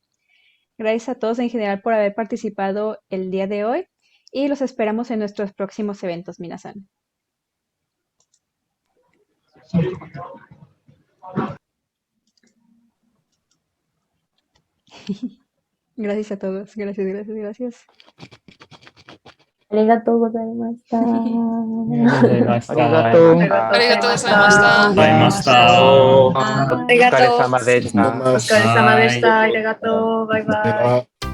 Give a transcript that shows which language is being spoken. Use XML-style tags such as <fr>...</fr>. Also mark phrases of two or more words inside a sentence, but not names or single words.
<es>Gracias a todos en general por haber participado el día de hoy y los esperamos en nuestros próximos eventos, Minasan. Gracias a todos. Gracias.</es> <ja>ありがとうございました。ありがとうございました。りがとうございました。ありがとうございました。ございました。お疲れ様でした。お疲れ様でした。ありがとう。バイバイ。</ja>